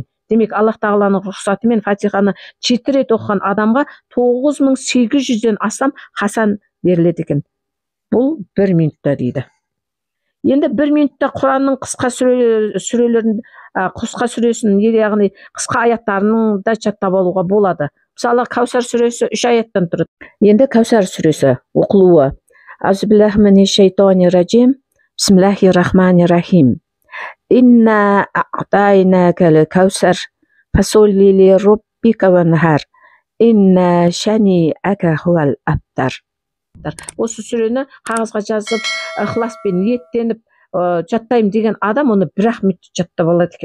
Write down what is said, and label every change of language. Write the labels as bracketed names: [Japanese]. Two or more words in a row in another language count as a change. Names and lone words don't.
[Kazakh] Демек, Аллах Тағаланың рұқсатымен Фатиханы 7 рет оқыған адамға 9800-ден астам хасан беріледі екен. Бұл 1 минутта дейді. Енді 1 минутта Құранның қысқа сүресін, яғни қысқа аяттарының да жаттап алуға болады. Мысалы, Кәусар сүресі 3 аяттан тұрады. Енді Кәусар сүресі оқылуы. [Arabic] أعوذ بالله من الشيطان الرجيم بسم الله الرحمن الرحيم. إنا أعطيناك الكوثر فصل لربك وانحر. إن شانئك هو الأبتر. [Kazakh] Осы сүрені қағазға жазып, ықыласпен ниеттеніп жаттаймын деген адам оны 1-ақ минут жаттап алады екен.